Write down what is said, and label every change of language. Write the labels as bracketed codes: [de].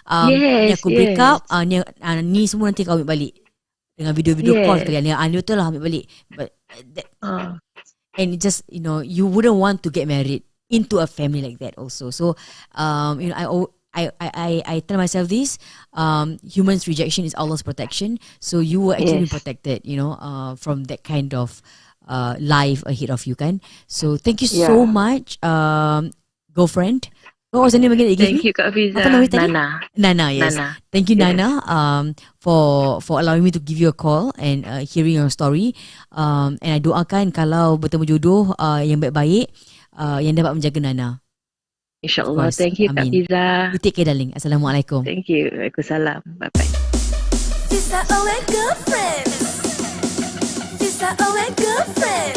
[ms] Ni aku break up, ni semua nanti kau ambil balik dengan video-video call sekali. Ni betul lah, ambil balik. [en] But and it just, you wouldn't want to get married into a family like that also. So I tell myself this, humans rejection is Allah's protection. So you were actually protected, from that kind of life ahead of you, kan. So thank you so much, girlfriend. What was the name again? Thank you, Kak Fiza. [ms] Apa nama tadi? Nana, [en] yes. Nana. Thank you, Nana, for allowing me to give you a call and hearing your story. [ms] And I doakan kalau bertemu jodoh yang baik-baik, yang dapat menjaga Nana. [en] InsyaAllah. Thank you, Kak Fiza. You take care, darling. Assalamualaikum. Thank you. Waalaikumsalam. Bye-bye. Fiza O and girlfriend. Fiza O and girlfriend.